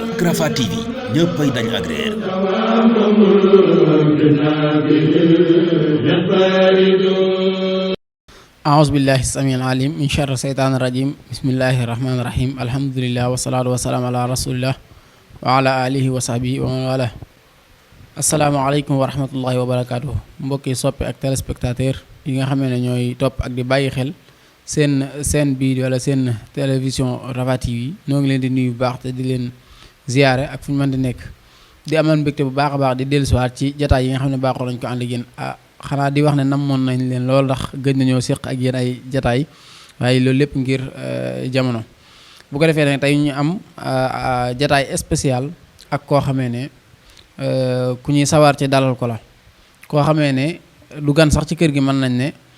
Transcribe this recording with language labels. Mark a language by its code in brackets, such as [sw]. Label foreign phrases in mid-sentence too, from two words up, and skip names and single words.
[wo] Rafah TV, ñëppay dañ agréer. [ar] أعوذ بالله السميع العليم من شر الشيطان الرجيم بسم الله الرحمن الرحيم الحمد لله والصلاة والسلام على رسول الله وعلى آله وصحبه ومن والاه السلام عليكم ورحمة الله وبركاته [wo] mbokki soppi ak téléspectateur yi nga xam ne ñooy topp ak di bàyyi xel seen bii wala seen télévision Rafah TV ñoo ngi leen di nuyu bu baax te di leen ziyaare ak fu ñu mën di nekk di amal mbégte bu baax a baax di dellusiwaat ci jataay yi nga xam ne baaxoo nañ ko ànd ak yéen xanaa di wax ne namoon nañ leen lool ndax gëj nañoo séq ak yéen ay jataay waaye loolu lépp ngir jamono bu ko defee nag tey ñu am jataay spécial ak koo xamee ne ku ñuy sawar ci dalal ko la koo xamee ne du gan sax ci kër gi mën nañ ne